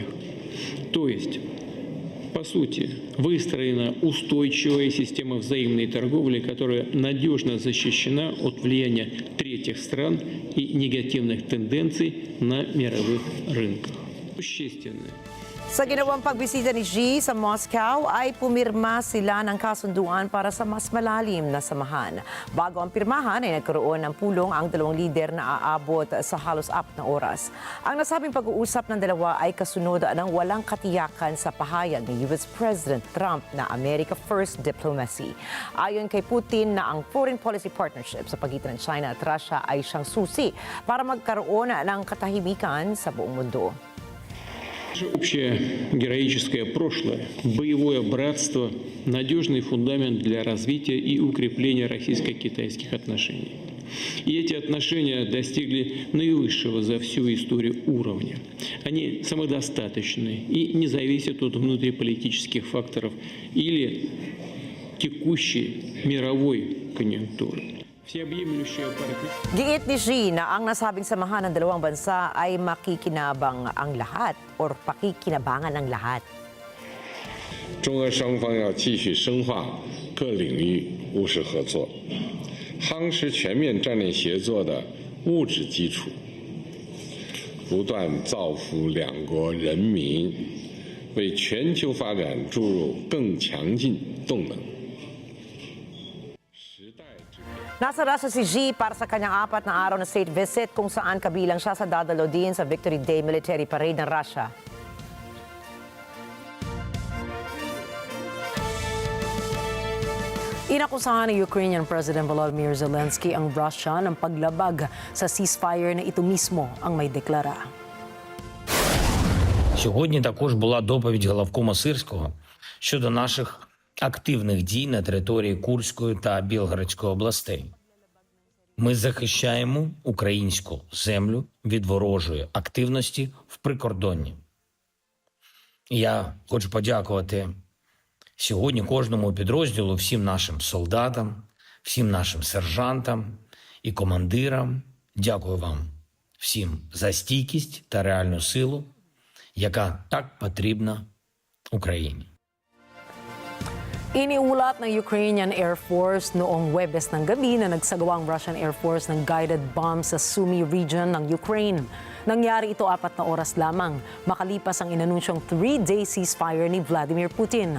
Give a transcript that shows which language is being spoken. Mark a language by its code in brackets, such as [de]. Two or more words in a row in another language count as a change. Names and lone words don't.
[ru] То есть, по сути, выстроена устойчивая система взаимной торговли, которая надежно защищена от влияния третьих стран и негативных тенденций на мировых рынках. Существенное. [tl] Sa ginawang pagbisita ni Xi sa Moscow ay pumirma sila ng kasunduan para sa mas malalim na samahan. Bago ang pirmahan ay nagkaroon ng pulong ang dalawang lider na aabot sa halos 4 na oras. Ang nasabing pag-uusap ng dalawa ay kasunod ng walang katiyakan sa pahayag ni US President Trump na [en] America First diplomacy. [tl] Ayon kay Putin na ang [en] foreign policy partnership [tl] sa pagitan ng China at Russia ay siyang susi para magkaroon ng katahimikan sa buong mundo. [ru] Общее героическое прошлое, боевое братство, надежный фундамент для развития и укрепления российско-китайских отношений. И эти отношения достигли наивысшего за всю историю уровня. Они самодостаточны и не зависят от внутриполитических факторов или текущей мировой конъюнктуры. [tl] Giit ni Xi na ang nasabing samahan ng dalawang bansa ay makikinabang ang lahat or pakikinabangan ng lahat. [zh] 中俄双方要继续深化各领域务实合作，夯实全面战略协作的物质基础，不断造福两国人民，为全球发展注入更强劲动能。 [tl] Nasa Russia si Xi para sa kanyang 4 na araw na [en] state visit [tl] kung saan kabilang siya sa dadalo din sa Victory Day [en] military parade [tl] ng Russia. Inakusahan ni Ukrainian President Volodymyr Zelensky ang Russia ng paglabag sa ceasefire na ito mismo ang may deklara. [uk] Сьогодні також була доповідь главкома Сирського щодо наших активних дій на території Курської та Білгородської областей. Ми захищаємо українську землю від ворожої активності в прикордонні. Я хочу подякувати сьогодні кожному підрозділу, всім нашим солдатам, всім нашим сержантам і командирам. Дякую вам всім за стійкість та реальну силу, яка так потрібна Україні. [tl] Iniulat ng Ukrainian Air Force noong Huwebes ng gabi na nagsagawa ang Russian Air Force ng [en] guided bomb [tl] sa Sumy region ng Ukraine. Nangyari ito 4 na oras lamang, makalipas ang inanunsyong 3-day ceasefire ni Vladimir Putin.